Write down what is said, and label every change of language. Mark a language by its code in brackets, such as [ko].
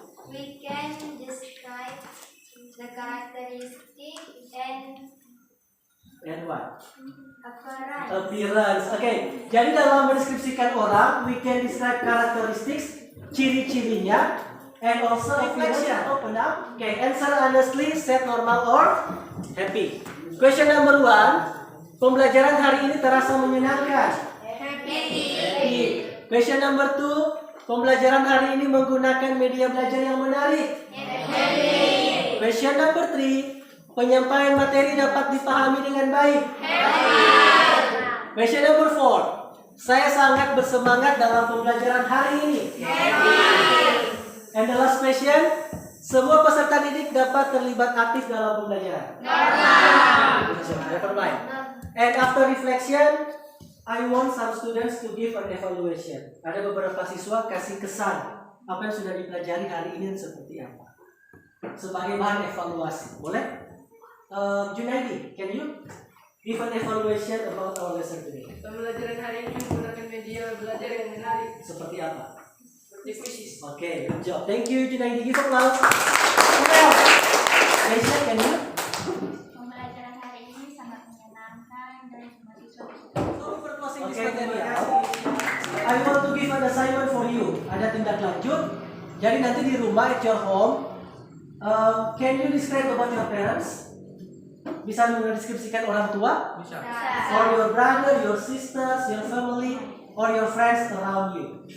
[en] We can describe the characteristic and what? appearance. Appearance. Okay. [id] Jadi dalam mendeskripsikan orang, [en] we can describe characteristics, ciri-cirinya, and also reflection. Open up. Okay. Answer honestly, set normal or happy. Question number 1. [id] Pembelajaran hari ini terasa menyenangkan. [en] Happy. Question number 2. [id] Pembelajaran hari ini menggunakan media belajar yang menarik. [en] Happy. Question number 3. [id] Penyampaian materi dapat dipahami dengan baik. [en] Happy. Question number 4. [id] Saya sangat bersemangat dalam pembelajaran hari ini. Happy. [en] And the last question. [id] Semua peserta didik dapat terlibat aktif dalam pembelajaran. [en] Never mind. And after reflection, I want some students to give an evaluation. [id] Ada beberapa siswa kasih kesan apa yang sudah dipelajari hari ini seperti apa, sebagai bahan evaluasi. Boleh? [en] Junaidi, can you give an evaluation about our lesson today? [id] Pembelajaran hari ini menggunakan media belajar yang menarik. Seperti apa? Seperti kuisis. [en] Okay, good job. Thank you, Junaidi. Give applause. Well, Aisha, can you? [id] Pembelajaran hari ini sangat menyenangkan dan semua siswa [en] Okay, I want to give an assignment for you. [id] Ada tindak lanjut. Jadi nanti di rumah [en] at your home, can you describe about your parents? [id] Bisa mendeskripsikan orang tua? Bisa. [en] Or your brother, your sisters, your family, or your friends around you.